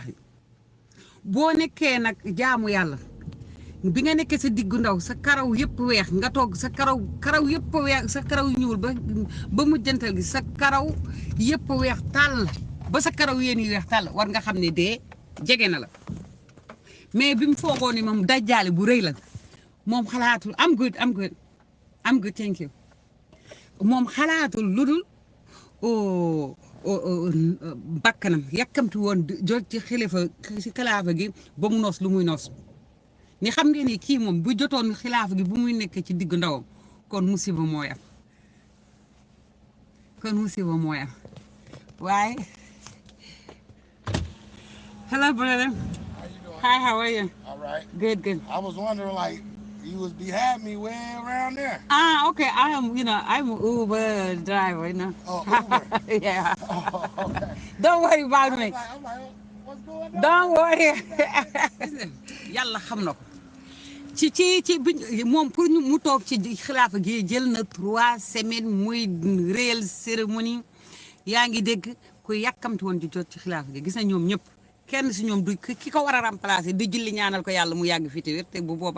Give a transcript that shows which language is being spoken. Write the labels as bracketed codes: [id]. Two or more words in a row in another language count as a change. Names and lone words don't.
[wo] yi boo nekkee nag jaamu yàlla bi nga nekkee sa diggu ndaw sa karaw yëpp weex nga toog sa karaw yëpp weex sa karaw ñuul ba mujjantal gi sa karaw yëpp weex tàll ba sa karaw yéen yu weex tàll war nga xam ne dee jege na la mais bi mu foogoo ni moom dajjaale bu rëy la moom xalaatul am [en] good thank you [wo] moom xalaatul lu dul bakkanam yàkkamti woon jot ci xilaafa gi ba mu noos lu muy noos ni xam ngeen ni kii moom bu jotoon xilaafa gi bu muy nekk ci digg ndawam kon musiba mooy am waaye [en] hello brother. Hi, how are you? All right. Good. I was wondering, like, you had me way around there. Okay. I'm Uber driver, you know. Oh, Uber. Yeah. Oh, okay. Don't worry about me. I'm like, what's going on? Don't worry. [wo] Yàlla xam na ko ci moom pour mu toog ci xilaafa gi jël na [fr] 3 semaines [wo] muy [fr] réel cérémonie [wo] yaa ngi dégg ku yàkkamti woon di jot ci xilaafa gi gis na ñoom ñëpp kenn si ñoom du ki ko war a remplacer di julli ñaanal ko yàlla mu yàgg fi te wér te bu boobaa